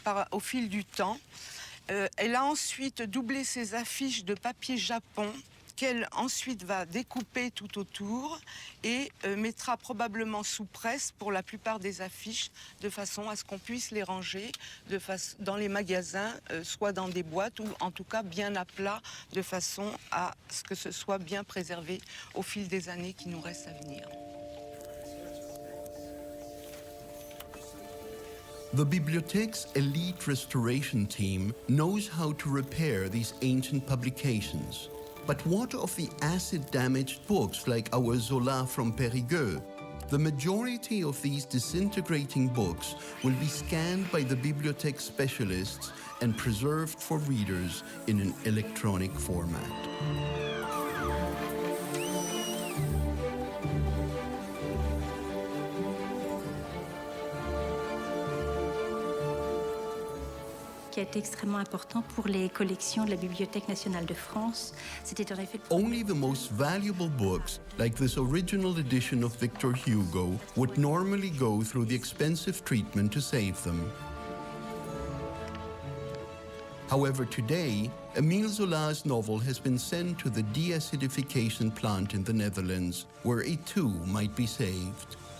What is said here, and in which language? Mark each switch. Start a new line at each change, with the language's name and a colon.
French: au fil du temps, elle a ensuite doublé ces affiches de papier japon, qu'elle ensuite va découper tout autour et mettra probablement sous presse pour la plupart des affiches, de façon à ce qu'on puisse les ranger dans les magasins, soit dans des boîtes ou en tout cas bien à plat, de façon à ce que ce soit bien préservé au fil des années qui nous restent à venir.
English: The Bibliothèque's elite restoration team knows how to repair these ancient publications. But what of the acid-damaged books like our Zola from Périgueux? The majority of these disintegrating books will be scanned by the Bibliothèque specialists and preserved for readers in an electronic format.
French: Qui a été extrêmement important pour les collections de la Bibliothèque nationale de France. C'était en effet...
English: Only the most valuable books, like this original edition of Victor Hugo, would normally go through the expensive treatment to save them. However, today, Émile Zola's novel has been sent to the deacidification plant in the Netherlands, where it too might be saved.